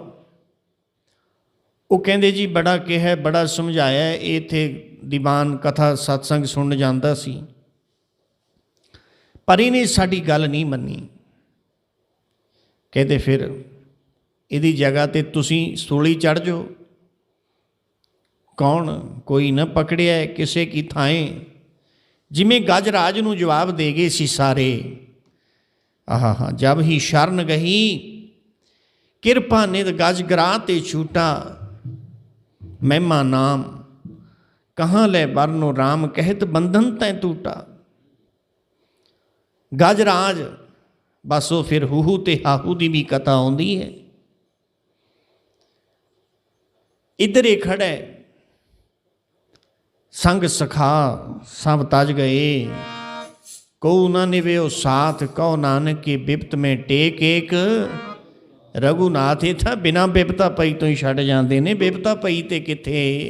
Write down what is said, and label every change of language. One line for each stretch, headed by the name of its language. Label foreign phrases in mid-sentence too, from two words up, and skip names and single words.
Punjabi: ਵੋ ਕਹਿੰਦੇ ਜੀ ਬੜਾ ਕਿਹਾ, ਬੜਾ ਸਮਝਾਇਆ, ਇੱਥੇ ਦੀਵਾਨ ਕਥਾ ਸਤਸੰਗ ਸੁਣ ਜਾਂਦਾ ਸੀ, ਪਰ ਇਹਨੇ ਸਾਡੀ ਗੱਲ ਨਹੀਂ ਮੰਨੀ। ਕਹਿਤੇ ਫਿਰ ਇਹਦੀ ਜਗ੍ਹਾ ਤੇ ਤੁਸੀਂ ਸੂਲੀ ਚੜ੍ਹ ਜਾਓ। कौन? ਕੋਈ ਨ ਪਕੜਿਆ ਕਿਸੇ ਕੀ ਥਾਏਂ, ਜਿਮੇਂ ਗਜਰਾਜ ਨੂੰ ਜਵਾਬ ਦੇ ਗਏ ਸੀ ਸਾਰੇ।
Hindi: आहा जब ही शरण गही, किरपा निध गज गरा ते छूटा। महिमा नाम कहाँ ले बरनो राम, कहत बंधन तै टूटा।
Punjabi: ਗਜਰਾਜ ਬਸ ਵੋ ਫਿਰ ਹੂਹੂ ਤੇ ਹਾਹੂ ਕੀ ਭੀ ਕਥਾ ਆਉਂਦੀ ਹੈ।
Hindi: इधर ही खड़ा है, संग सखा सब तज गए, को ना निव्यो साथ, कहो नानक की बिपत में टेक एक।
Punjabi: ਰਘੁਨਾਥ ਇੱਥਾ ਬਿਨਾ ਬਿਪਤਾ ਪਈ ਤੋ ਹੀ ਛੱਡ ਜਾਤੇ ਨੇ, ਬਿਪਤਾ ਪਈ ਤੇ ਕਿੱਥੇ।